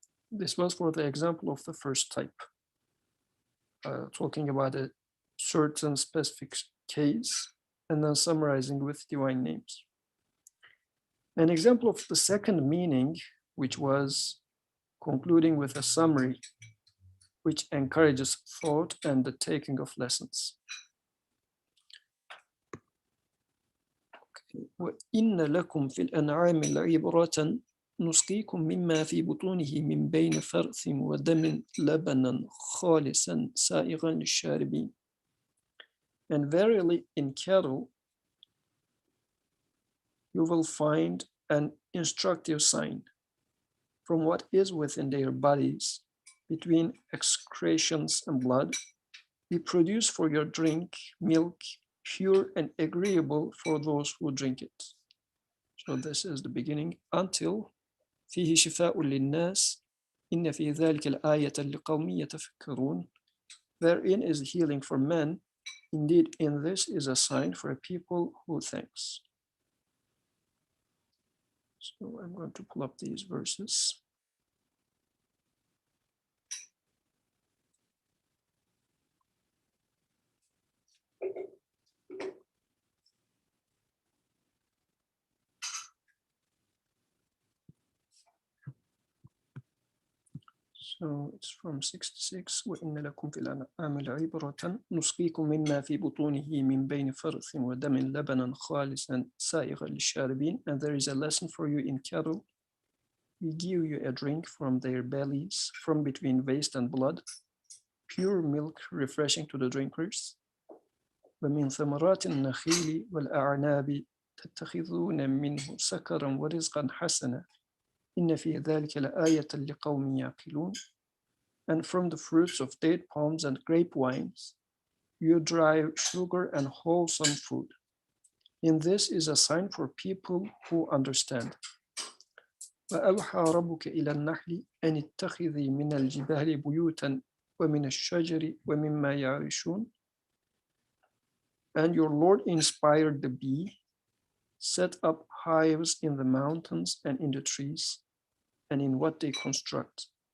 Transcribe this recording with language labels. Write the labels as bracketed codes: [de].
[en] This was for the example of the first type, talking about a certain specific case and then summarizing with divine names. An example of the second meaning, which was concluding with a summary, which encourages thought and the taking of lessons. [ar] وَإِنَّ لَكُمْ فِي الْأَنْعَامِ لَعِبْرَةً نسقيكم مما في بطونه من بين فرث ودم لبنا خالصا سائغا للشاربين. [en] And verily in cattle, you will find an instructive sign from what is within their bodies, between excretions and blood. We produce for your drink milk, pure and agreeable for those who drink it. So this is the beginning until [ar] فيه شفاء للناس إن في ذلك الآية لقوم يتفكرون. [en] Therein is healing for men. Indeed, in this is a sign for a people who thinks. So I'm going to pull up these verses. So it's from 66. [ar] وإن لكم في الأنعام لعبرة نسقيكم مما في بطونه من بين فرث ودم لبنا خالصا سائغا للشاربين. [en] And there is a lesson for you in cattle. We give you a drink from their bellies, from between waste and blood, pure milk refreshing to the drinkers. [ar] ومن ثمرات النخيل والأعناب تتخذون منه سكرا ورزقا حسنا إن في ذلك لآية لقوم يعقلون. [en] And from the fruits of date palms and grape wines, you derive sugar and wholesome food. In this is a sign for people who understand. [ar] وأوحى ربك إلى النحل أن اتخذي من الجبال بيوتا ومن الشجر ومما يعرشون. [en] And your Lord inspired the bee, set up hives in the mountains and in the trees, and in what they construct.